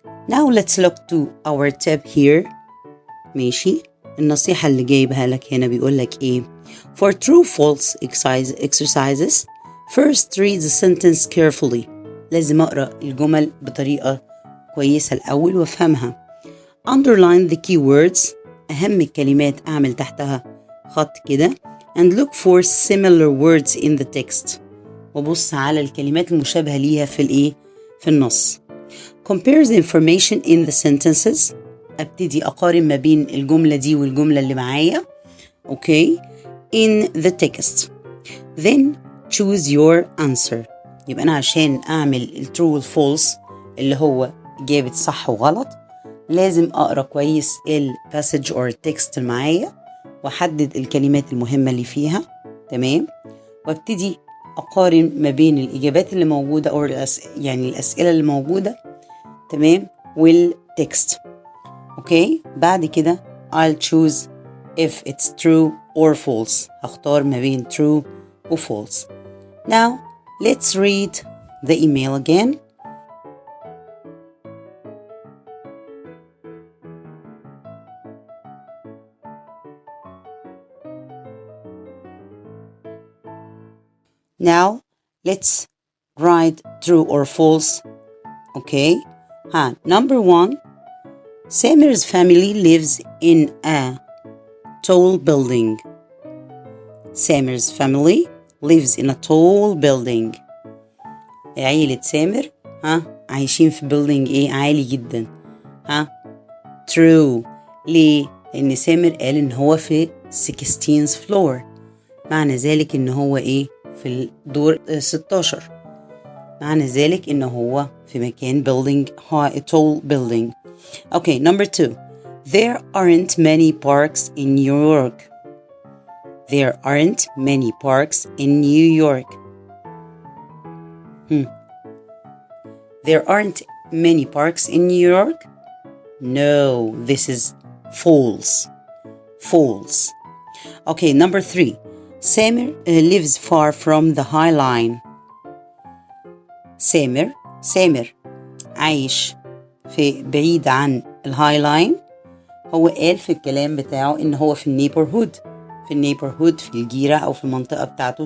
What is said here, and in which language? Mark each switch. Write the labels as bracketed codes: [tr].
[en] Now let's look to our tip here. [ar] ماشي. النصيحة اللي جايبها لك هنا بيقول لك إيه؟ [en] For true false exercises, first read the sentence carefully. [ar] لازم أقرأ الجمل بطريقة كويسة الأول وأفهمها. [en] underline the keywords. [ar] أهم الكلمات أعمل تحتها خط كده. [en] and look for similar words in the text. [ar] وبص على الكلمات المشابهة ليها في النص. [en] compare the information in the sentences. [ar] أبتدي أقارن ما بين الجملة دي والجملة اللي معايا. [en] okay. in the text. then choose your answer. [ar] يبقى أنا عشان أعمل true و false اللي هو إجابة صح وغلط لازم أقرأ كويس [en] passage or text [ar] اللي معايا وأحدد الكلمات المهمة اللي فيها. تمام. وابتدي أقارن ما بين الإجابات اللي موجودة أو يعني الأسئلة اللي موجودة. تمام. والتكست. أوكي. بعد كده [en] I'll choose if it's true or false. [ar] هختار ما بين true و false. [en] Now let's read the email again. Now let's write true or false. Okay. Number 1. Samir's family lives in a tall building. Samir's family lives in a tall building. [ar] عيلة سامر عايشين في building عالي جدا. [en] True. [ar] ليه؟ لأن سامر قال إن هو في [en] 16th floor. [ar] معنى ذلك إن هو في الدور 16. معنى ذلك إنه هو في مكان [en] building high, tall building. Okay, number 2. There aren't many parks in New York. There aren't many parks in New York. There aren't many parks in New York? No, this is false. False. Okay, number 3. Samir lives far from the High Line. [ar] Samir عايش في بعيد عن الهاي لاين. هو قال في الكلام بتاعه إن هو في النيبرهود في الجيرة أو في المنطقة بتاعته.